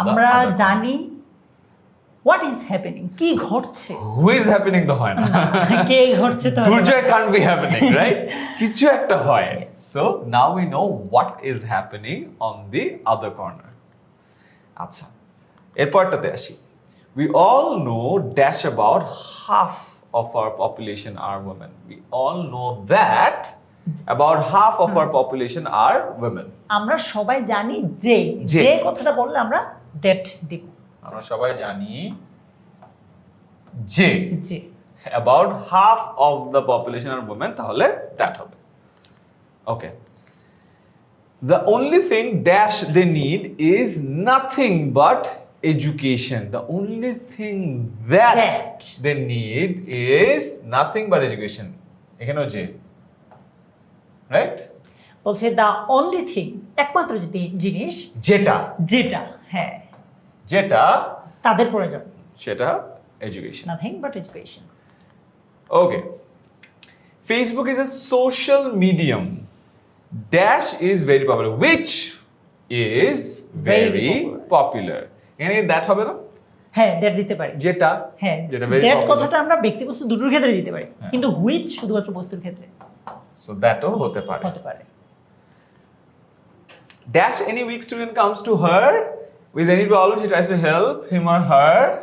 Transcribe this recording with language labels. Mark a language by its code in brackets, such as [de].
[bn] আমরা জানি [en] what is happening, [bn] কি ঘটছে। [en] who is happening [bn] তো হয় না, কে ঘটছে তো [en] Durjoy can't be happening, right? [bn] কিছু একটা হয়। [en] So now we know what is happening on the other corner. [bn] আচ্ছা, এরপরটাতে আসি। [en] We all know dash about half of our population are women. We all know that about half of our population are women. [bn] আমরা সবাই জানি যে কথাটা বললে আমরা that দিব। আমরা সবাই জানি যে [en] about half of the population are women, তাহলে that হবে। Okay. The only thing dash they need is nothing but education. The only thing that they need is nothing but education. [bn] এখানেও যে, right? বলছে দ্য অনলি থিং, একমাত্র জিনিস যেটা হ্যাঁ যেটা তাদের প্রয়োজন, সেটা education. [en] Nothing but education. Okay. Facebook is a social medium. Dash is very popular. Which is very popular. [bn] এখানে দ্যাট হবে না? হ্যাঁ দ্যাট দিতে পারি। যেটা হ্যাঁ যেটা very [en] That popular। [bn] কথাটা আমরা ব্যক্তি বস্তু দুটোর ক্ষেত্রে দিতে পারি, কিন্তু হুইচ শুধুমাত্র বস্তুর ক্ষেত্রে So thatও হতে পারে। [en] Dash any weak student comes to her with any problem, she tries to help him or her.